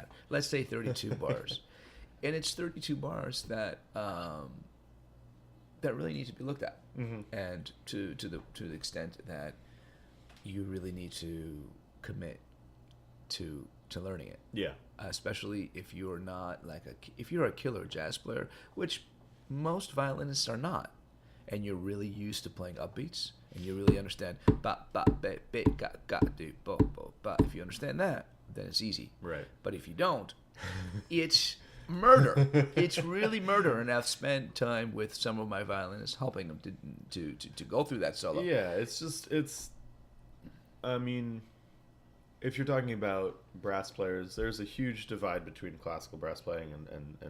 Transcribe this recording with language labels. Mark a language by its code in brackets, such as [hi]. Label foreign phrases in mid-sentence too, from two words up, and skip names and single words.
[en] Let's say 32 bars, and it's 32 bars that really need to be looked at, and to the extent that you really need to commit to learning it. Yeah. Especially if you're not if you're a killer jazz player, which most violinists are not, and you're really used to playing upbeats, and you really understand ba ba be be ga ga do bo bo ba. If you understand that, then it's easy. Right. But if you don't, it's murder. It's really murder. And I've spent time with some of my violinists, helping them to go through that solo. Yeah, it's. I mean, if you're talking about brass players, there's a huge divide between classical brass playing and